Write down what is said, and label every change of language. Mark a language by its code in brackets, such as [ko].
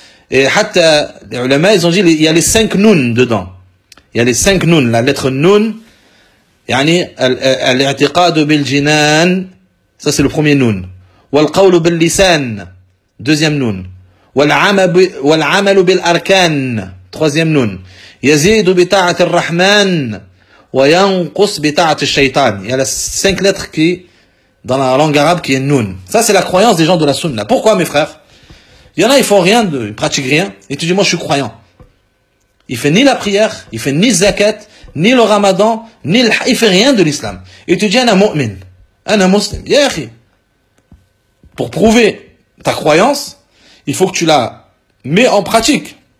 [fr] Et hatta, les ulama, ils ont dit, il y a les cinq nun dedans. Il y a les cinq nun, la lettre nun, yani, [ar] al-i'tiqad bil-jinan, [fr] ça c'est le premier nun. [ar] Wal-qawl bil-lisan, [fr] deuxième nun. [ar] والعمل بالأركان [fr] troisième nun. [ar] يزيد بطاعة الرحمن وينقص بطاعة الشيطان. [fr] Il y a les cinq lettres qui, dans la langue arabe, qui est nun. Ça, c'est la croyance des gens de la sunna. Pourquoi, mes frères? Il y en a, ils font rien, ils pratiquent rien. Et tu dis, moi, je suis croyant. Il fait ni la prière, il fait ni zakat, ni le ramadan, ni le, il fait rien de l'islam. Et tu dis, un mu'min, un muslim. [ar] Ya akhi. [fr] Pour prouver ta croyance, il faut que tu la mets en pratique.